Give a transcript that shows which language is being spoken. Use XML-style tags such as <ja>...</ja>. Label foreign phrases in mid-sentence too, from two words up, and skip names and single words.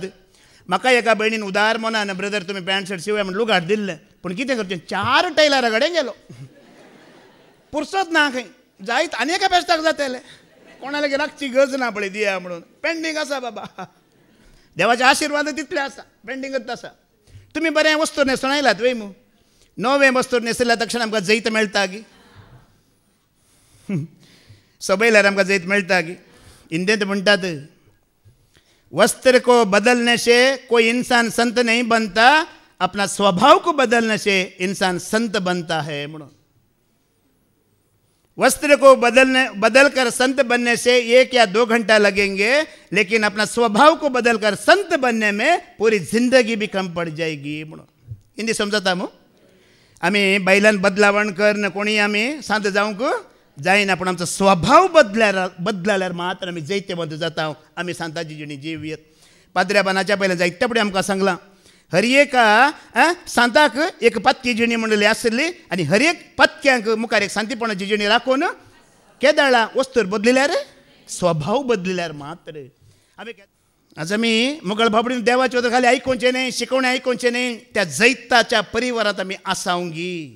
<kok>म्हाका एका भयणीन उदार मनान ब्रदर तुमी पॅन्ट शर्ट शिवया म्हण लुगाट दिल्लें पूण कितें करचें 4 टेलरा कडेन गेलो पुरसत ना खंय जायत आनी एका बेश्टाक जातलें कोणाला राखची गरज ना पळय दिया म्हणून पेंडींग आसा बाबा देवाचे आशिर्वाद तितले आसा पेंडींगच आसा तुमी बरें वस्तू न्हेसून आयलात वय मू नवे वस्तू न्हेसल्या तक्षण आमकां जैत मेळटा गी सबयल्यार आमकां जैत मेळटा गी हिंदींत म्हणटात</kok> <hi>वस्त्र को बदलने से कोई इंसान संत नहीं बनता अपना स्वभाव को बदलने से इंसान संत बनता है</hi> <kok>म्हणून</kok> <hi>वस्त्र को बदलकर संत बनने से 1 या 2 घंटा लगेंगे लेकिन अपना स्वभाव को बदलकर संत बनने में पूरी जिंदगी भी कम पड़ जाएगी</hi> <kok>म्हणून हिंदी समजता मग आमी बैलान बदलावण करन कोणी आमी संत जावंक जायना पूण आमचो स्वभाव बदलाल्यार मात्र आमी जैत्यवंत जाता आमी सांताची जिणी जिवयत पाद्र्याबानाच्या पयलें जायते फुडें आमकां सांगलां हर एका सांताक एक पत्की जिणी म्हणली आसली आनी हर एक पत्क्यांक मुखार एक सांतीपणाची जिणी राखून केदाळा वस्तूर बदलिल्यार स्वभाव बदलिल्यार मात्र आमी आज आमी मुगळ भाबडीन देवाचे उदक खाली आयकोवचें न्ही शिकवणें आयकोवचें न्ही त्या जैताच्या परिवारांत आमी आसावंगी</kok>